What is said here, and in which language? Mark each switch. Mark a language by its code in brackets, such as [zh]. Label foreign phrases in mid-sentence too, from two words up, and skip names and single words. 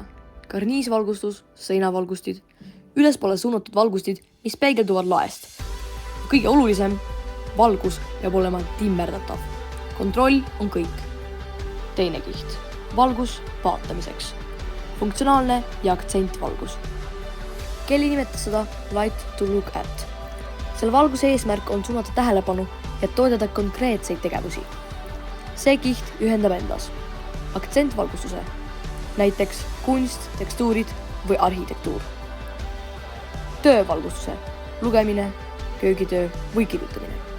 [et] Karniisvalgustus, seinavalgustid, ülespoole suunatud valgustid, mis peegelduvad laest. Kõige olulisem, valgus peab olema timmerdatav. Kontroll on kõik. Teine kiht. Valgus vaatamiseks. Funktsionaalne ja aktsentvalgus. Kelly nimetas seda [en] light to look at. [et] Selle valguse eesmärk on suunata tähelepanu ja toetada konkreetseid tegevusi. See kiht ühendab endas aktsentvalgustuse, näiteks kunst, tekstuurid või arhitektuur. Töövalgustuse, lugemine, köögitöö või kirjutamine.